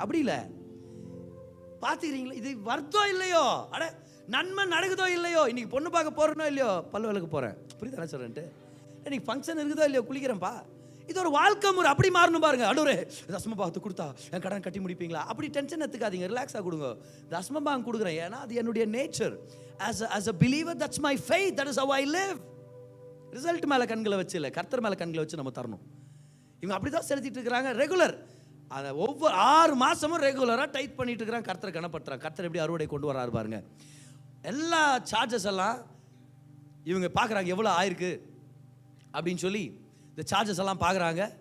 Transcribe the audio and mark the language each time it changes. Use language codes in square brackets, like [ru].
[ta] அப்படி இல்லை, பார்த்துக்கிறீங்களா? இது வருதோ இல்லையோ, அட நன்மை நடக்குதோ இல்லையோ, இன்னைக்கு பொண்ணு பார்க்க போறேனோ இல்லையோ, பல்லு விளக்கு போகிறேன், புரியுது சொல்றேன்ட்டு, இன்னைக்கு ஃபங்க்ஷன் இருக்குதோ இல்லையோ, குளிக்கிறேன்ப்பா. இது ஒரு வாழ்க்கை முறை. அப்படி மாறணும் பாருங்க. ஆண்டவரே தசமபாகத்தை கொடுத்தா என் கடன் கட்டி முடிப்பீங்களா? அப்படி டென்ஷன் எடுத்துக்காதீங்க, ரிலாக்ஸாக கொடுங்க. தசமபாகம் கொடுக்குறேன் ஏன்னா அது என்னுடைய nature. [en] as a believer, that's my faith, that is how I live. [ta] Result மேலே கண்களை வச்சு இல்லை, கர்த்தர் மேலே கண்களை வச்சு நம்ம தரணும். இவங்க அப்படி தான் செலுத்திட்டு இருக்கிறாங்க ரெகுலர். அதை ஒவ்வொரு 6 மாதமும் ரெகுலராக டைட் பண்ணிட்டு இருக்கிறாங்க. கர்த்தரை கனப்படுத்துறாங்க. கர்த்தர் எப்படி அறுவடை கொண்டு வராரு பாருங்க. எல்லா சார்ஜஸ் எல்லாம் இவங்க பார்க்குறாங்க எவ்வளோ ஆயிருக்கு அப்படின்னு சொல்லி இந்த சார்ஜஸ் எல்லாம் பார்க்குறாங்க.